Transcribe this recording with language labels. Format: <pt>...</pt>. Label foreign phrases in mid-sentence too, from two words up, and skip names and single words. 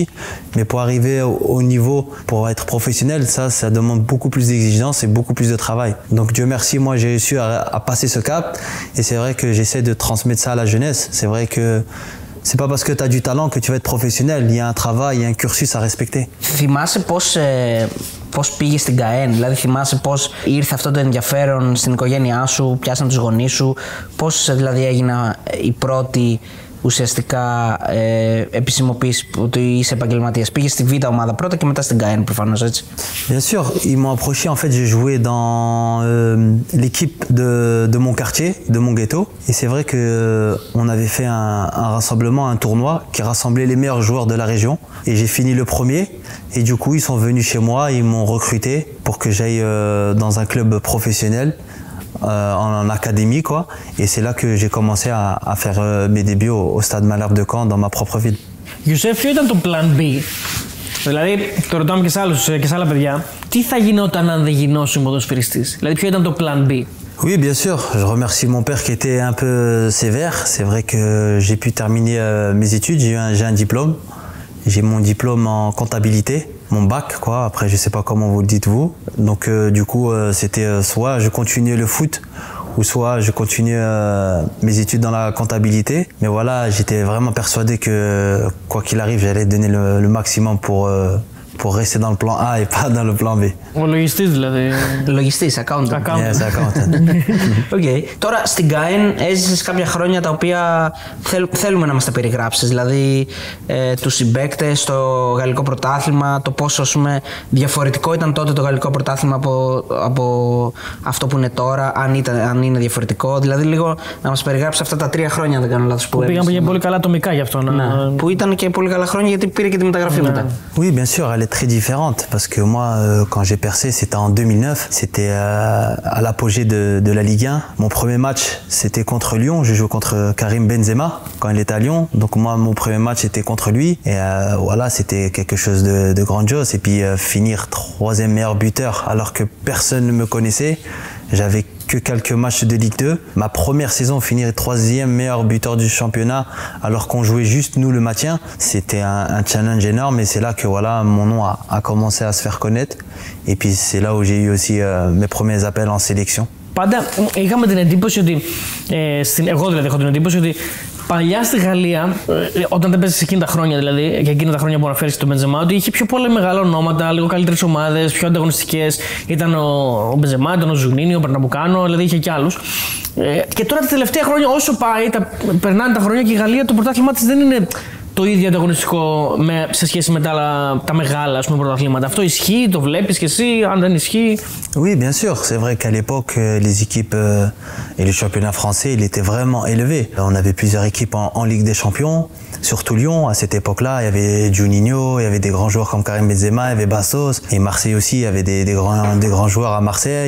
<fr>Mais pour arriver au niveau, pour être professionnel, ça demande beaucoup plus d'exigence et beaucoup plus de travail. Donc Dieu merci, moi j'ai réussi à passer ce cap. Et c'est vrai que j'essaie de transmettre ça à la jeunesse. C'est vrai que c'est pas parce que tu as du talent que tu vas être professionnel. Il y a un travail, il y a un cursus à respecter.</fr> <el>Θυμάσαι πώς πήγες στην ΚΑΕΝ, δηλαδή θυμάσαι πώς ήρθε αυτό το ενδιαφέρον στην οικογένειά σου, πιάσαν τους γονείς σου, πώς δηλαδή έγινα η πρώτη ουσιαστικά επισημοποίηση ότι είσαι επαγγελματίας? Πήγες στη Β' ομάδα πρώτα και μετά στην ΚΑΕΝ προφανώς, έτσι.</el> <fr>Bien sûr, ils m'ont approché, en fait j'ai joué dans l'équipe de mon quartier, de mon ghetto et c'est vrai que on avait fait un rassemblement, un tournoi qui rassemblait les meilleurs joueurs de la région et j'ai fini le premier et du coup ils sont venus chez moi, ils m'ont recruté pour que j'aille dans un club professionnel. En académie quoi et c'est là que j'ai commencé à faire mes débuts au stade Malherbe de Caen dans ma propre ville.</fr> <el>Γιουσέφ, ποιο ήταν το</el> <en>plan B?</en> <el>Δηλαδή, το ρωτάμε και σε άλλα παιδιά, τι θα γινόταν αν δεν γινώσουν ποδοσφαιριστής? Δηλαδή, ποιο ήταν το</el> <en>plan B?</en> <fr>Oui, bien sûr. Je remercie mon père qui était un peu sévère. C'est vrai que j'ai pu terminer mes études. J'ai un diplôme. J'ai mon diplôme en comptabilité, mon bac, quoi. Après, je sais pas comment vous le dites vous. Donc, du coup, c'était soit je continuais le foot, ou soit je continuais mes études dans la comptabilité. Mais voilà, j'étais vraiment persuadé que quoi qu'il arrive, j'allais donner le maximum pour rester dans le plan A et pas dans le plan B.</fr> <el>Ο λογιστής δηλαδή. Λογιστής,</el> <en>accountant. Yes, accountant. Okay.</en> <el>Τώρα στην ΚΑΕΝ έζησες κάποια χρόνια τα οποία θέλουμε να μας τα περιγράψεις. Δηλαδή τους συμπαίκτες, το γαλλικό πρωτάθλημα, το πόσο διαφορετικό ήταν τότε το γαλλικό πρωτάθλημα από αυτό που είναι τώρα, αν είναι διαφορετικό. Δηλαδή λίγο να μας περιγράψεις αυτά τα 3 χρόνια, αν δεν κάνω λάθος. Που πήγαν και πολύ καλά ατομικά γι' αυτό. Ναι. Που ήταν και πολύ καλά χρόνια γιατί πήρε και τη μεταγραφή μετά.</el> <fr>Oui, bien sûr, elle est très différente parce que moi, quand j'ai percé, c'était en 2009, c'était à l'apogée de la Ligue 1. Mon premier match, c'était contre Lyon. Je jouais contre Karim Benzema quand il était à Lyon. Donc moi, mon premier match était contre lui. Et voilà, c'était quelque chose de grandiose. Et puis finir 3e meilleur buteur alors que personne ne me connaissait. J'avais que quelques matchs de Ligue 2. Ma première saison, finir 3e meilleur buteur du championnat alors qu'on jouait juste nous le maintien. C'était un challenge énorme et c'est là que voilà, mon nom a commencé à se faire connaître. Et puis c'est là où j'ai eu aussi mes premiers appels en sélection.</fr> <el>Πάντα είχαμε την εντύπωση ότι, εγώ δηλαδή έχω την εντύπωση ότι παλιά στη Γαλλία, όταν δεν παίζεις εκείνα τα χρόνια δηλαδή, και εκείνα τα χρόνια που αναφέρεις τον Μπενζεμά, ότι είχε πιο πολλά μεγάλα ονόματα, λίγο καλύτερες ομάδες, πιο ανταγωνιστικές. Ήταν ο Μπενζεμά, ήταν ο Ζουνίνιο, ο Περναμπουκάνο, δηλαδή είχε κι άλλους. Και τώρα τα τελευταία χρόνια, όσο πάει, περνάνε τα χρόνια και η Γαλλία, το πρωτάθλημά της δεν είναι το ίδιο ανταγωνιστικό σε σχέση με τα μεγάλα πρωταθλήματα. Αυτό ισχύει, το βλέπεις και εσύ, αν δεν ισχύει?</el> <fr>Oui, bien sûr. C'est vrai qu'à l'époque, les équipes et le championnat français, il était vraiment élevé. On avait plusieurs équipes en Ligue des Champions, surtout Lyon. À cette époque-là, il y avait Juninho, il y avait des grands joueurs comme Karim Benzema, il y avait Bastos. Et Marseille aussi, il y avait des grands joueurs à Marseille.</fr>